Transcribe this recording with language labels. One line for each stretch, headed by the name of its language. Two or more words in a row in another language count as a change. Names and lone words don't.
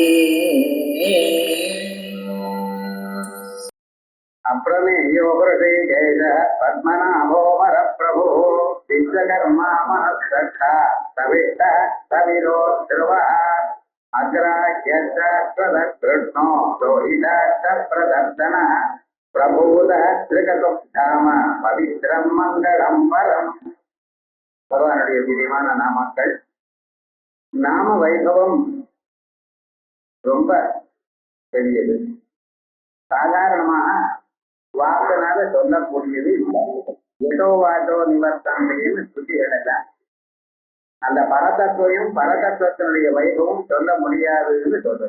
Sanskrit: अप्रमेयो हृदयेश पद्मनाभो वरप्रभो विश्वकर्मा मनस्सखा सविष्ट सविरो ध्रुवः अग्राह्यकृष्णो रोहिताक्षप्रदर्शनः प्रभूतः त्रिकतुधाम पवित्रं मङ्गलं वरम्.
Tamil: பகவானுடைய திவ்யமான நாமங்கள். நாம வைபவம் ரொம்ப பெரியது. சாதாரணமாக வாக்குனால சொல்லக்கூடியது எதோ வாட்டோ நிவர்த்தன்னு சுத்திகள் எல்லாம் அந்த பரதத்துவத்தினுடைய வைபவம் சொல்ல முடியாதுன்னு சொல்றது.